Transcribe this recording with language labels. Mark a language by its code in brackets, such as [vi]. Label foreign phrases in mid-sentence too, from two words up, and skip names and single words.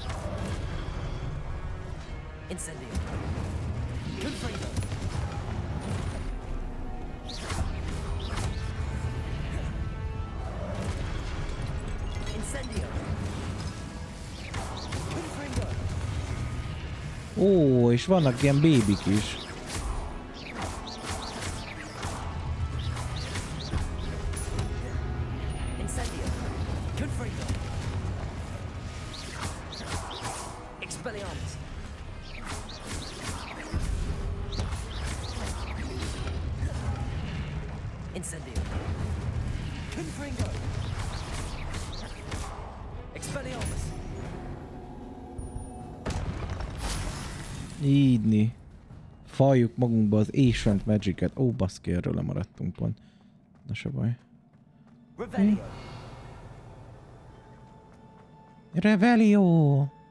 [hu] Incendio. Confringo. Incendio. Confringo. Ó, és vannak ilyen bébik is. Incendio. Confringo. Expelliarmus. Incendio. Confringo. Expelliarmus. Ígyni. Faljuk magunkba az Ancient Magic-et. Ó, baszki, erről lemaradtunk pont. Na se baj. Revelio. Revelio!